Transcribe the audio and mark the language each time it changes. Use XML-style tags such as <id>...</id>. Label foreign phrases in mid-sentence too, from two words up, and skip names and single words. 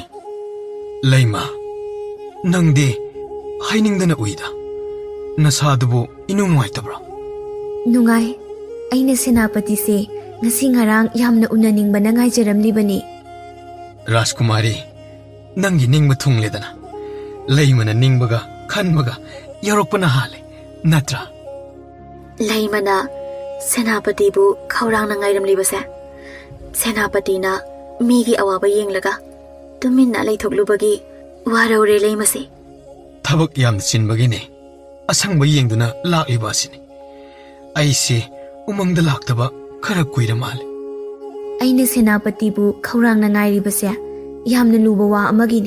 <mni>leima nangdi hainingdana uida nasadubu inung nuaitabra Nungai aina senapati se ngasi ngarang yamna unaningbana ngaijaramlibani Rajkumari nangi ningba thungledana leimana ningbaga khanbaga yarokpana hale natra leimana senapatibu khaurangna ngairamlibase senapatina migi awaba yenglaga tuminna leithoklubagi warore leimase thabak yamna chinbagine asangba yengduna lakliba asini aise umangda laktaba khara kuira male aina senapati bu khaurangna ngairibase yamna luba wa amagini</mni>